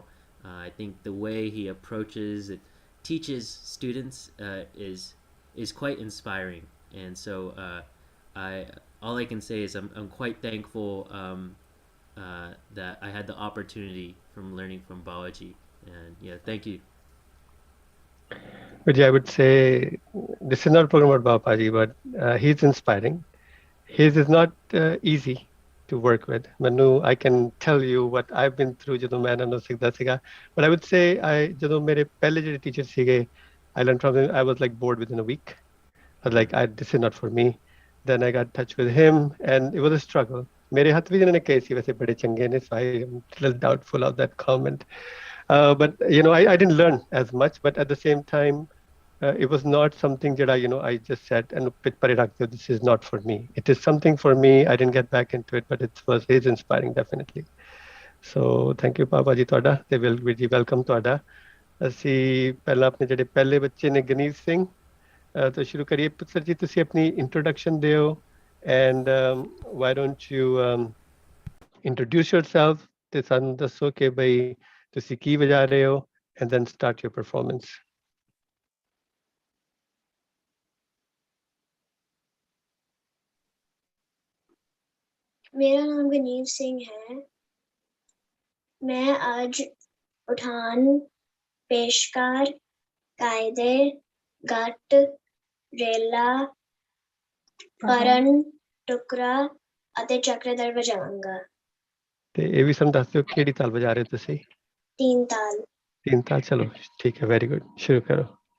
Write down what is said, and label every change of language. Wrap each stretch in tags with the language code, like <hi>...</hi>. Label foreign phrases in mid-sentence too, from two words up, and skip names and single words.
<en>I think the way he approaches it, teaches students is quite inspiring, and so I all I can say is I'm quite thankful that I had the opportunity from learning from Balaji, and yeah, thank you. Vijay, I would say this is not a program about Babaji, but he's inspiring. His is not easy to work with. Manu, I can tell you what I've been through</en> <pa>ਜਦੋਂ ਮੈਂ ਇਹਨਾਂ ਨੂੰ ਸਿੱਖਦਾ ਸੀਗਾ,</pa> <en>but I would say</en> <pa>ਜਦੋਂ ਮੇਰੇ ਪਹਿਲੇ ਜਿਹੜੇ ਟੀਚਰ ਸੀਗੇ,</pa> <en>I learned from him. I was like bored within a week. I was like, this is not for me. Then I got in touch with him, and it was a struggle.</en> <pa>ਮੇਰੇ ਹੱਥ ਵੀ ਇਹਨਾਂ ਨੇ ਕਹੇ ਸੀ ਵੈਸੇ ਬੜੇ ਚੰਗੇ ਨੇ,</pa> <en>so I am a little doubtful of that comment. But I didn't learn as much, but at the same time, it was not something that I just said and this is not for me. It is something for me. I didn't get back into it, but it is inspiring, definitely. So thank you,</en> <pa>Papa ji ਤੁਹਾਡਾ, ਤੇ welcome ਤੁਹਾਡਾ। ਅਸੀਂ ਪਹਿਲਾਂ ਆਪਣੇ ਜਿਹੜੇ ਪਹਿਲੇ ਬੱਚੇ ਨੇ ਗਨੀਤ ਸਿੰਘ ਤੋਂ ਸ਼ੁਰੂ ਕਰੀਏ। ਪੁੱਤਰ ਜੀ, ਤੁਸੀਂ ਆਪਣੀ introduction ਦਿਓ,</pa> <en>and why don't you introduce yourself,</en> <pa>ਤੇ ਸਾਨੂੰ ਦੱਸੋ ਕਿ ਬਈ ਤੁਸੀਂ ਕੀ ਵਜਾ ਰਹੇ ਹੋ,</pa> <en>and then start your performance.</en> <hi>मेरा नाम गनीव सिंह है। मैं आज उठान, पेशकार, कायदे, गट, रेला, परण, टुकड़ा</hi> <pa>ਅਤੇ ਚੱਕਰਦਾਰ ਵਜਾਵਾਂਗਾ। ਤੇ ਇਹ ਵੀ ਸਾਨੂੰ ਦੱਸ ਦਿਓ ਕਿਹੜੀ ਤਾਲ ਵਜਾ ਰਹੇ ਹੋ ਤੁਸੀਂ?</pa> <hi>तीन ताल। तीन ताल, चलो ठीक है,</hi> <en>very good,</en> <hi>शुरू करो।</hi>